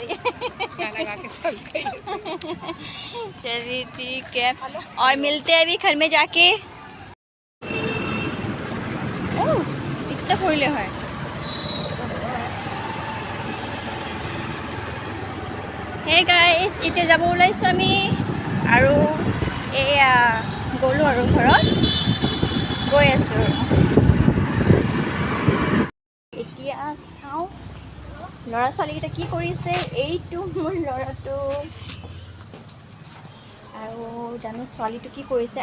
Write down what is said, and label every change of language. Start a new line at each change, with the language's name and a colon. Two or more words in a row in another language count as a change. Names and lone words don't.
Hindi: गाना गा के थक गई है। चलिए ठीक है, और मिलते हैं अभी घर में जाके। ओह इतना फुले है।
English: hey guys,
Assamese: এতিয়া যাব ওলাইছোঁ আমি আৰু এয়া গ'লোঁ আৰু ঘৰত গৈ আছোঁ। এতিয়া চাওঁ ল'ৰা ছোৱালীকেইটা কি কৰিছে। এইটো মোৰ ল'ৰাটো আৰু জানো ছোৱালীটো কি কৰিছে।